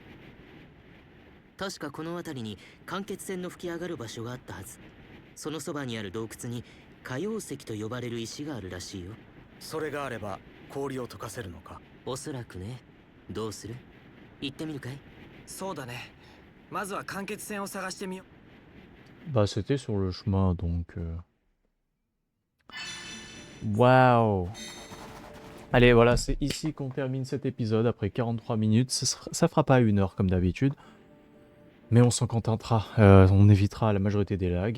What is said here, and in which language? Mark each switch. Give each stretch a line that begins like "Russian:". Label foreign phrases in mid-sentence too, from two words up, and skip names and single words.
Japanese: 確かこの辺りに間欠泉の吹き上がる場所があったはず。そのそばにある洞窟に海洋石と呼ばれる石があるらしいよ。それがあれば氷を溶かせるのか？おそらくね。どうする？行ってみるかい？そうだね。まずは間欠泉を探してみよう。
French: Bah c'était sur le chemin donc... Waouh. Allez voilà, c'est ici qu'on termine cet épisode après 43 minutes. Ça fera pas 1 heure comme d'habitude. Mais on s'en contentera. On évitera la majorité des lags.